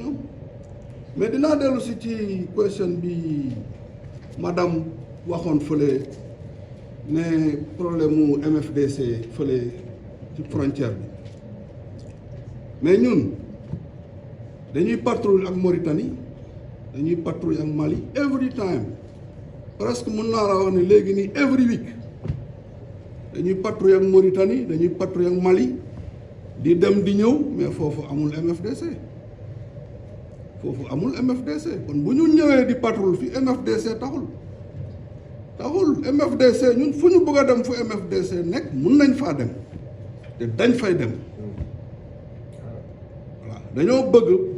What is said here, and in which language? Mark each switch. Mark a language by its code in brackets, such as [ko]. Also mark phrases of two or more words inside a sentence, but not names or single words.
[wo] ñoom mais dinaa dellu si ci question bi madame waxoon fële ne problème mu MFDC fële ci frontière bi mais ñun dañuy patrouille ak Mauritanie dañuy patrouille ak Mali [en] every time [wo] presque mën naa la wax ne léegi nii [en] every week [wo] dañuy patrouille ak Mauritanie dañuy patrouille ak Mali di dem di ñëw mais foofu amul MFDC kon bu ñu ñëwee di patrouille fi MFDC taxul MFDC ñun fu ñu bëgg a dem fu MFDC nekk mun nañ faa dem te dañ fay dem voilà dañoo bëgg